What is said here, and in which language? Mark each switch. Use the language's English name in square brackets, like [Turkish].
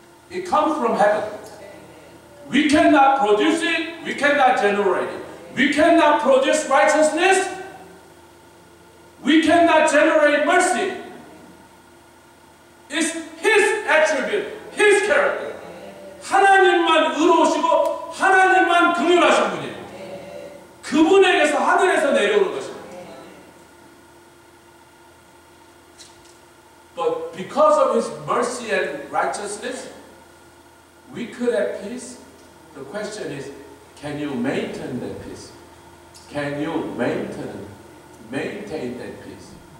[English] It comes from heaven. We cannot produce it, we cannot generate it. We cannot produce righteousness, we cannot generate mercy. It's His attribute, His character. [Korean] 하나님만 의로우시고 하나님만 긍휼하신 분이에요. 그분에게서 하늘에서 내려오는 것입니다. [English] But because of His mercy and righteousness, we could have peace. The question is, can you maintain that peace? Can you maintain that peace?